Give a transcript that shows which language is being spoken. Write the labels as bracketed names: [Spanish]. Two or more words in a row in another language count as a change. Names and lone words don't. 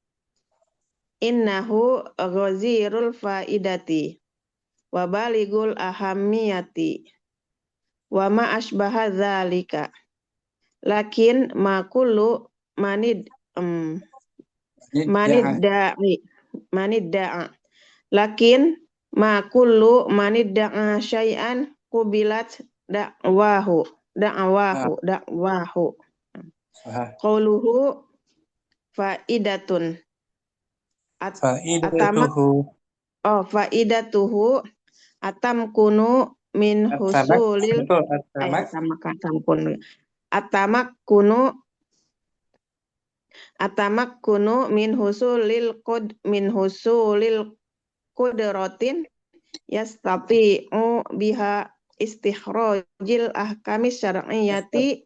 [Arabic] إنه غزير الفائدة وبالغ الأهمية وما أشبه ذلك. لكن ما كل من ادعى. لكن ما كل من ادعى شيئا قبلت دعواه. قوله فائدة. فائدته أتمكن من حصول أتمكن من حصول القدرة يستطيع بها استخراج الأحكام الشرعية